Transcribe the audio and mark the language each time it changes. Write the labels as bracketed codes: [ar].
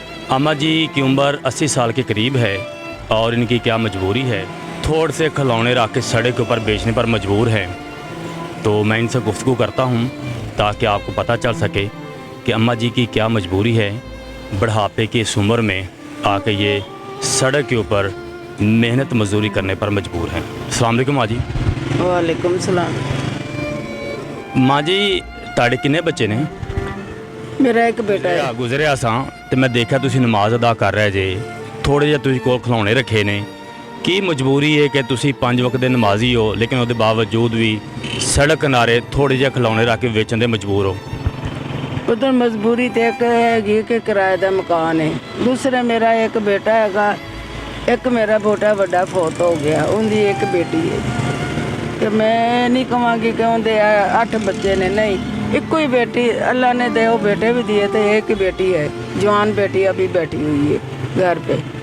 [hi] अम्मा जी की उम्र 80 साल के करीब है और इनकी क्या मजबूरी है, थोड़े से खिलौने रख के सड़क के ऊपर बेचने पर मजबूर हैं। तो मैं इनसे गुफ्तगू करता हूं ताकि आपको पता चल सके कि अम्मा जी की क्या मजबूरी है, बुढ़ापे की इस उम्र में आके ये सड़क के ऊपर मेहनत मजदूरी करने पर मजबूर हैं। अस्सलाम वालेकुम माँ जी। वालेकुम सलाम। [pa] माँ जी, ਤੁਹਾਡੇ ਕਿੰਨੇ ਬੱਚੇ ਨੇ? [hi] मेरा एक बेटा है। [pa] ਗੁਜ਼ਰਿਆ ਸਾਂ ਤੇ ਮੈਂ ਦੇਖਿਆ ਤੁਸੀਂ ਨਮਾਜ਼ ਅਦਾ ਕਰ ਰਹੇ ਜੇ, ਥੋੜੇ ਜਿਹਾ ਤੁਸੀਂ ਕੋਲ ਖਿਲੌਣੇ ਰੱਖੇ ਨੇ। ਕੀ ਮਜਬੂਰੀ ਹੈ ਕਿ ਤੁਸੀਂ 5 ਵਕਤ ਦੇ ਨਮਾਜ਼ੀ ਹੋ ਲੇਕਿਨ ਉਹਦੇ ਬਾਵਜੂਦ ਵੀ ਸੜਕ ਕਿਨਾਰੇ ਥੋੜੇ ਜਿਹੇ ਖਿਲੌਣੇ ਰੱਖ ਕੇ ਵੇਚਣ ਦੇ ਮਜਬੂਰ ਹੋ? [hi] उधर मजबूरी तो एक हैगी कि किराए का मकान है, दूसरा मेरा एक बेटा हैगा, एक मेरा बेटा बड़ा फौत हो गया, उनकी एक बेटी है। कि मैं नहीं कहांगी कि उनके 8 बच्चे ने, नहीं, एक ही बेटी अल्लाह ने दे बेटे भी दिए थे, एक ही बेटी है, जवान बेटी अभी बैठी हुई है घर पे।